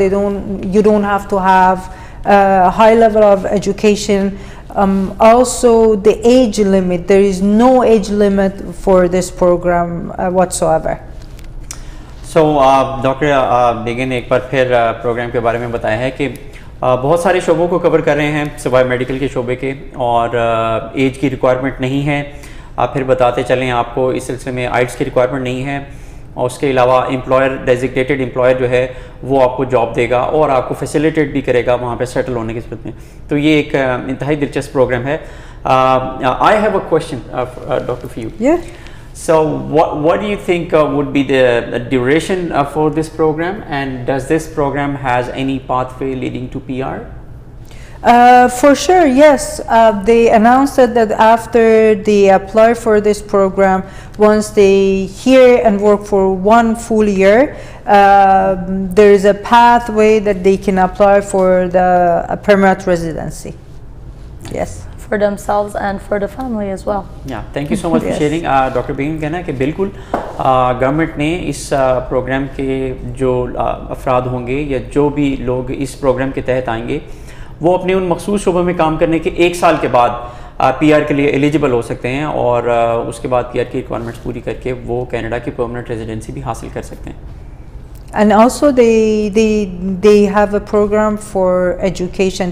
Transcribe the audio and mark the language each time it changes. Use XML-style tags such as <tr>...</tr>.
<en>You don't have to have a high level of education. Also, the age limit, there is no age limit for this program whatsoever.</en> <hi>So, doctor बेगन ने एक बार फिर programme के बारे में बताया है कि बहुत सारे शोबों को कवर कर रहे हैं सिवाय मेडिकल के शोबे के, और एज की रिक्वायरमेंट नहीं है। आप फिर बताते चलें, आपको इस सिलसिले में आइट्स की रिक्वायरमेंट नहीं है, और उसके अलावा एम्प्लॉयर, डेजिग्नेटेड एम्प्लॉयर जो है वो आपको जॉब देगा और आपको फैसिलिटेट भी करेगा वहाँ पे सेटल होने की सूरत में। तो ये एक इंतहाई दिलचस्प प्रोग्राम है।</hi> <en>I have a question doctor for you. So what do you think would be the duration for this program, and does this program has any pathway leading to PR? For sure, yes. They announced that after they apply for this program, once they here and work for 1 full year, there is a pathway that they can apply for the permanent residency. Yes. For themselves and for the family as well. Yeah, thank you so much for sharing. Dr.</en> <hi>Begum कहना है कि बिल्कुल government ने इस programme के जो अफराद होंगे या जो भी लोग इस प्रोग्राम के तहत आएंगे वो अपने उन मखसूस शोबों में काम करने के 1 साल के बाद PR के लिए एलिजिबल हो सकते हैं और उसके बाद PR की रिक्वायरमेंट्स पूरी करके वो कनाडा की परमानेंट रेजिडेंसी भी हासिल कर सकते हैं.</hi> <en>And also they have a program for education.</en>